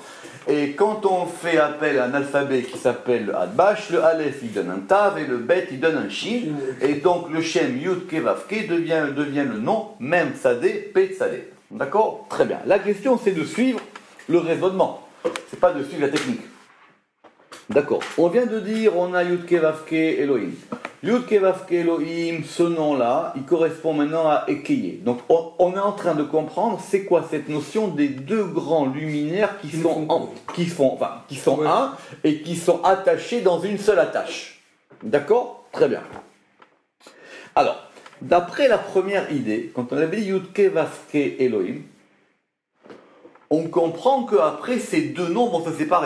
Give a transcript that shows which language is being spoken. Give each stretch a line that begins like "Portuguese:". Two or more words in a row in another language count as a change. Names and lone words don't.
French: Et quand on fait appel à un alphabet qui s'appelle le Hadbash, le Aleph il donne un Tav et le Bet il donne un Shin. Et donc le Shem Yud-Ke Vav-Ke devient le nom Mem Tzadé, Pet Tzadé. D'accord. Très bien. La question c'est de suivre le raisonnement. C'est pas de suivre la technique. D'accord. On vient de dire on a Yud-Ke Vav-Ke Elohim. Yud-Ke Vav-Ke Elohim, ce nom-là, il correspond maintenant à Ekeye. Donc on est en train de comprendre c'est quoi cette notion des deux grands luminaires qui sont un et qui sont attachés dans une seule attache. D'accord? Très bien. Alors, d'après la première idée, quand on avait dit Yud-Ke Vav-Ke Elohim, on comprend qu'après ces deux noms vont se séparer.